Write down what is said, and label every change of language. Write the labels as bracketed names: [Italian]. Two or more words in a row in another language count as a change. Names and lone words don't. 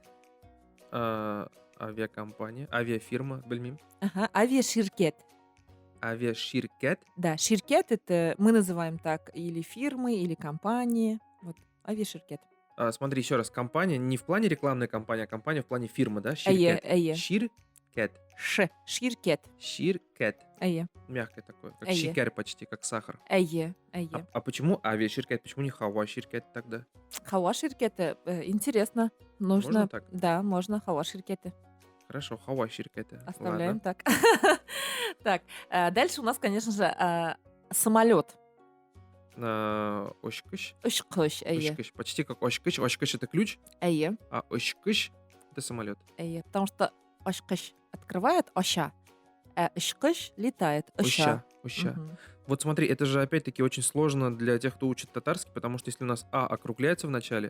[Russian] Авиакомпания, авиафирма, бельмим. [Tatar] Ага, авиаширкет. Авиаширкет. [Russian] Да, ширкет это мы называем так или фирмы, или компании. Вот, авиаширкет. Смотри, еще раз, компания не в плане рекламной компании, а компания в плане фирмы, да? [Tatar] Эйе, Ширкет. эйе. Ширкет. Ширкет. Ширкет. Эйе, [Russian] Мягкое такое, как [Tatar] Эйе. [Russian] шикер почти, как сахар. [Tatar] эйе, эйе. [Russian] А почему авиаширкет? Почему не хава-ширкет тогда? [Tatar] Хава ширкеты. [Russian] Интересно. Нужно... Можно так? Да, можно [Tatar] хава ширкеты. [Russian] Хорошо, хава-ширкет. Оставляем так. Так, дальше у нас, конечно же, самолет. [Tatar] Ошкыш. Ушкыш, эйе. Ошкыш. [Russian] Почти как ошкыш. Ошкыш это ключ, [Tatar] Эйе, [Russian] а ошкыш это самолет. [Tatar] эйе. [Russian] Потому что ошкыш открывает оща, а ушкыш летает оща. [Tatar] Оща. Мгм. [Russian] Вот смотри, это же опять-таки очень сложно для тех, кто учит татарский, потому что если у нас округляется в начале,